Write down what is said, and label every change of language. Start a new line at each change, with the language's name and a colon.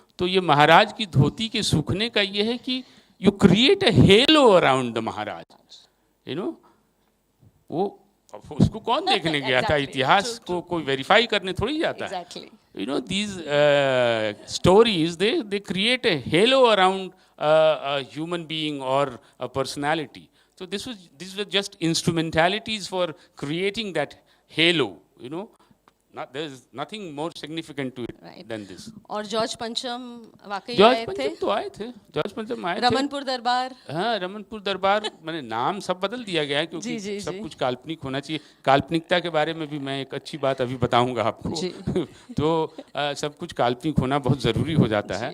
Hindi: तो ये महाराज की धोती के सूखने का ये है कि
English: You create a halo around the Maharaj, you know.
Hindi: वो उसको कौन देखने गया था, इतिहास को कोई वेरीफाई करने थोड़ी जाता है।
English: You know, these stories, they create a halo around a human being or a personality. So these were just instrumentalities for creating that halo, you know, there is nothing more significant to it Right. than this.
Hindi: और George पंचम वाकई George आए थे, पंचम तो आए थे, George पंचम आए थे। रमनपुर दरबार। हाँ, रमनपुर दरबार, मैंने नाम सब बदल दिया गया है क्योंकि जी, जी, सब जी। कुछ काल्पनिक होना चाहिए। काल्पनिकता के बारे में भी मैं एक अच्छी बात अभी बताऊंगा आपको। जी। तो सब कुछ काल्पनिक होना बहुत ज़रूरी हो जाता है।